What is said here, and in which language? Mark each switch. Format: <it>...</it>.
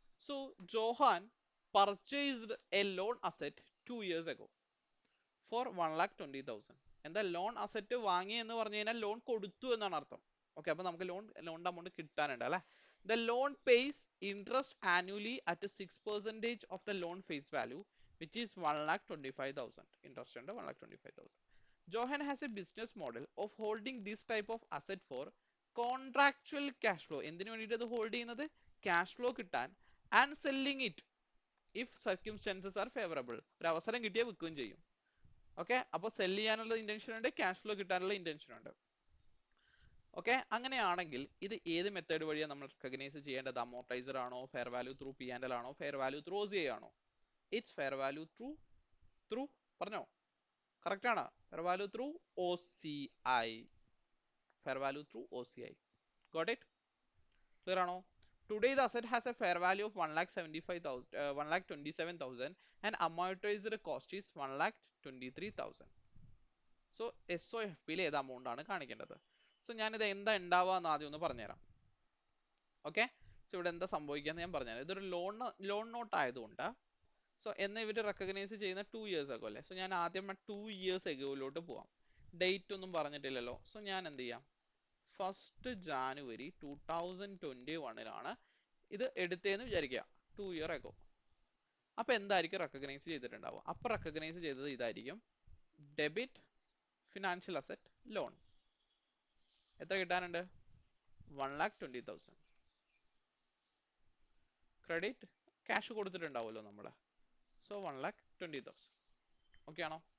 <en>So Johan purchased a loan asset 2 years ago for 1,20,000.</en> <ml>എന്താ loan asset വാങ്ങി എന്ന് പറഞ്ഞു കഴിഞ്ഞാൽ ലോൺ കൊടുത്തു എന്നാണ് അർത്ഥം. ഓക്കെ, അപ്പൊ നമുക്ക് ലോണിന്റെ amount കിട്ടാനുണ്ട് അല്ലെ.</ml> <en>The loan pays interest annually at 6% of the loan face value, which is 1,25,000.</en> <ml>Interest ഉണ്ട് 1,25,000.</ml> <en>Johan has a business model of holding this type of asset for contractual cash flow.</en> <ml>എന്തിനു വേണ്ടിയിട്ട് അത് hold ചെയ്യുന്നത്? Cash flow കിട്ടാൻ.</ml> <en>And selling it if circumstances are favourable.</en> <ml>ഒരു അവസരം കിട്ടിയാൽ വിൽക്കുകയും ചെയ്യും. ഓക്കെ, അപ്പോൾ സെല് ചെയ്യാനുള്ള ഇന്റൻഷൻ ഉണ്ട്, ക്യാഷ് ഫ്ലോ കിട്ടാനുള്ള ഇന്റൻഷൻ ഉണ്ട്. ഓക്കെ, അങ്ങനെയാണെങ്കിൽ ഇത് ഏത് മെത്തേഡ് വഴിയാണ് നമ്മൾ റെക്കഗ്നൈസ് ചെയ്യേണ്ടത്? അമോർട്ടൈസർ ആണോ, ഫെയർ വാല്യൂ ത്രൂ P&L ആണോ, ഫെയർ വാല്യൂ ത്രൂ OCI ആണോ? ഇറ്റ്സ് ഫെയർ വാല്യൂ ത്രൂ പറഞ്ഞോ, കറക്റ്റ് ആണ്. Fair value through OCI. Fair value through OCI.</ml> <en>Got it?</en> <ml>Clear ആണോ?</ml> <en>Today the asset has a fair value of 1,27,000 and amortized cost is 1,23,000.</en> <ml>So SOFPയിൽ ഏത് amount ആണ് കാണിക്കേണ്ടത്? So ഞാനിത് എന്താ ഉണ്ടാവുക ആദ്യം ഒന്ന് പറഞ്ഞുതരാം. ഓക്കെ, സോ ഇവിടെ എന്താ സംഭവിക്കാന്ന് ഞാൻ പറഞ്ഞുതരാം. ഇതൊരു ലോൺ നോട്ട് ആയതുകൊണ്ട് സോ എന്ന് ഇവർ റെക്കഗ്നൈസ് ചെയ്യുന്ന 2 years ago അല്ലേ. സോ ഞാൻ ആദ്യം 2 years agoയിലോട്ട് പോവാം. ഡേറ്റ് ഒന്നും പറഞ്ഞിട്ടില്ലല്ലോ. സോ ഞാൻ എന്ത് ചെയ്യാം? 1st January 2021 ഇത് എടുത്തതെന്ന് വിചാരിക്കുക, 2 years ago. അപ്പൊ എന്തായിരിക്കും റെക്കഗ്നൈസ് ചെയ്തിട്ടുണ്ടാവുക? അപ്പൊ റെക്കഗ്നൈസ് ചെയ്തത് ഇതായിരിക്കും: ഡെബിറ്റ് ഫിനാൻഷ്യൽ അസറ്റ് ലോൺ. എത്ര കിട്ടാനുണ്ട്? 1,20,000. ക്രെഡിറ്റ് ക്യാഷ് കൊടുത്തിട്ടുണ്ടാവുമല്ലോ നമ്മള്. സോ 1,20,000. ഓക്കെ ആണോ?</ml>